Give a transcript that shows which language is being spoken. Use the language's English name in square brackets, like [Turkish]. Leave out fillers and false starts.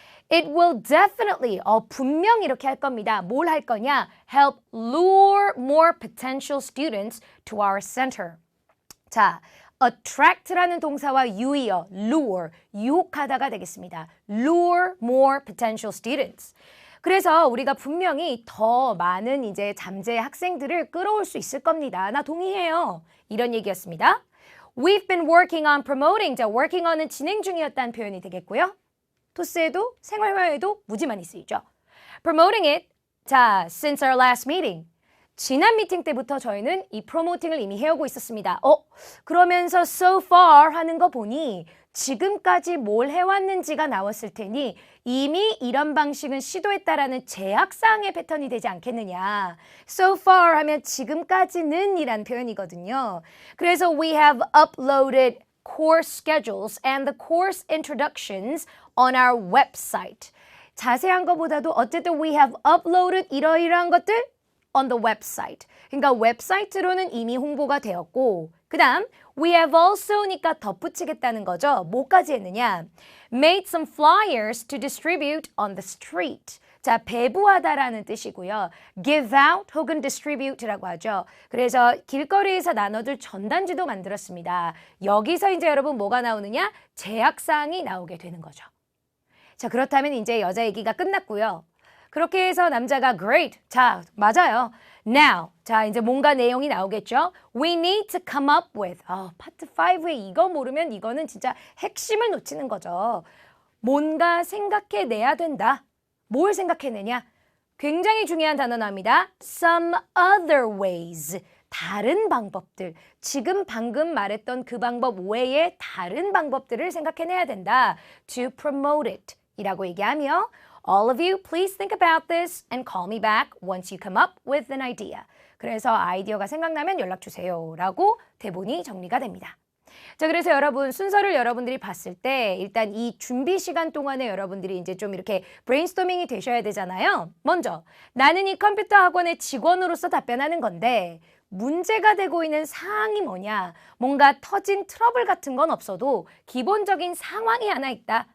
[English] It will definitely, [Korean] 분명 이렇게 할 겁니다. 뭘 할 거냐? [English] Help lure more potential students to our center. [Korean] 자, attract라는 동사와 유의어, lure, 유혹하다가 되겠습니다. [English] Lure more potential students. [Korean] 그래서 우리가 분명히 더 많은 이제 잠재 학생들을 끌어올 수 있을 겁니다. 나 동의해요. 이런 얘기였습니다. [English] We've been working on promoting. [Korean] 자, working on은 진행 중이었다는 표현이 되겠고요. 토스에도 생활화에도 무지 많이 쓰이죠. [English] Promoting it. 자, since our last meeting. [Korean] 지난 미팅 때부터 저희는 이 프로모팅을 이미 해오고 있었습니다. 그러면서 so far 하는 거 보니 지금까지 뭘 해왔는지가 나왔을 테니 이미 이런 방식은 시도했다라는 제약사항의 패턴이 되지 않겠느냐. So far 하면 지금까지는 이란 표현이거든요. [English] 그래서 we have uploaded course schedules and the course introductions on our website. [Korean] 자세한 것보다도 어쨌든 [English] we have uploaded [Korean] 이러이러한 것들 [English] on the website. [Korean] 그러니까 웹사이트로는 이미 홍보가 되었고 그 다음 we have also니까 덧붙이겠다는 거죠. 뭐까지 했느냐? [English] Made some flyers to distribute on the street. [Korean] 자, 배부하다라는 뜻이고요. Give out 혹은 distribute라고 하죠. 그래서 길거리에서 나눠줄 전단지도 만들었습니다. 여기서 이제 여러분 뭐가 나오느냐? 제약사항이 나오게 되는 거죠. 자, 그렇다면 이제 여자 얘기가 끝났고요. 그렇게 해서 남자가 great. 자, 맞아요. Now. 자, 이제 뭔가 내용이 나오겠죠. [English] We need to come up with. [Korean] 파트 5에 이거 모르면 이거는 진짜 핵심을 놓치는 거죠. 뭔가 생각해내야 된다. 뭘 생각해내냐? 굉장히 중요한 단어 나옵니다. [English] Some other ways. [Korean] 다른 방법들, 지금 방금 말했던 그 방법 외에 다른 방법들을 생각해내야 된다. [English] To promote it [Korean] 이라고 얘기하며 [English] All of you, please think about this and call me back once you come up with an idea. [Korean] 그래서 아이디어가 생각나면 연락주세요 라고 대본이 정리가 됩니다. 자, 그래서 여러분 순서를 여러분들이 봤을 때 일단 이 준비 시간 동안에 여러분들이 이제 좀 이렇게 브레인스토밍이 되셔야 되잖아요. 먼저 나는 이 컴퓨터 학원의 직원으로서 답변하는 건데 문제가 되고 있는 상황이 뭐냐, 뭔가 터진 트러블 같은 건 없어도 기본적인 상황이 하나 있다.